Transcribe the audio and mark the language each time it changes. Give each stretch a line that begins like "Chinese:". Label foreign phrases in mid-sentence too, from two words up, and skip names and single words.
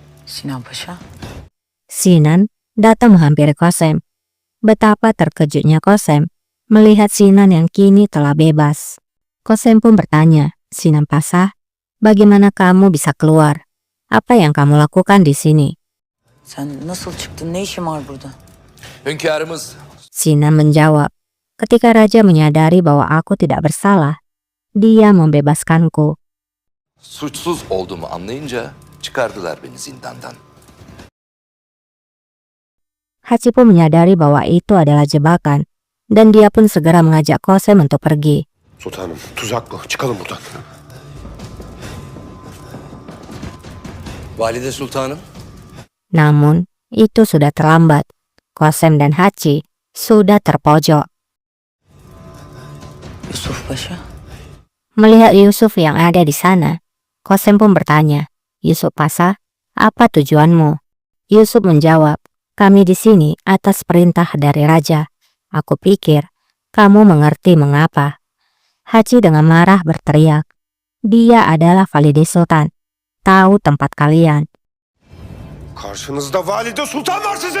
Indonesian: Sinan Paşa. Sinan datang menghampiri Qasem. Betapa terkejutnya Qasem melihat Sinan yang kini telah bebas. Qasem pun bertanya, "Sinan Paşa, bagaimana kamu bisa keluar? Apa yang kamu lakukan di sini?"
Turkish: Sen nasıl çıktın? Ne işin var burada? Hünkârımız
Indonesian: Sinan menjawab, "Ketika raja menyadari bahwa aku tidak bersalah, dia membebaskanku."
Turkish: suçsuz olduğumu anlayınca çıkardılar beni zindandan.
Indonesian: Haci pun menyadari bahwa itu adalah jebakan, dan dia pun segera mengajak Qasem untuk pergi.
Turkish: Sultanım, tuzak bu. Çıkalım buradan. Valide Sultanım,
Indonesian: Namun, itu sudah terlambat. Qasem dan Haci sudah terpojok. Yusuf Paşa. Melihat Yusuf yang ada di sana, Qasem pun bertanya, "Yusuf Paşa, apa tujuanmu?" Yusuf menjawab, "Kami di sini atas perintah dari raja. Aku pikir kamu mengerti mengapa." Haci dengan marah berteriak, "Dia adalah Valide Sultan. Tahu tempat kalian."
Turkish: Karşınızda Valide Sultan var sizin.